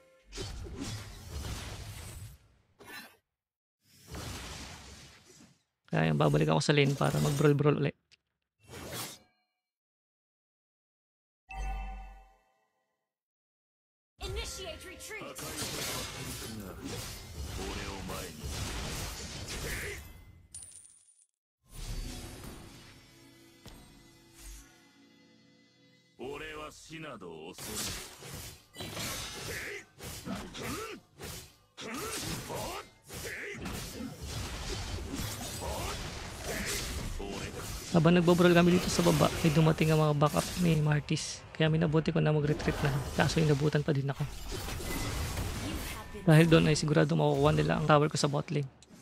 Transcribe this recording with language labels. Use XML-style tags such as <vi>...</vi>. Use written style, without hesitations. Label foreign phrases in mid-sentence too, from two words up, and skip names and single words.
<tl>Kaya yung babalik ako sa lane para mag-brawl-brawl ulit.</tl> <en>Initiate retreat.</en> <ja>俺は死など恐れぬ。</ja> <tl>Habang nagbo-brawl kami dito sa baba, may dumating ang mga backup ni Martis. Kaya minabuti ko na mag-retreat na. Kaso inabutan pa din ako. Dahil doon ay sigurado makukuha nila ang tower ko sa</tl> <en>bot lane.</en>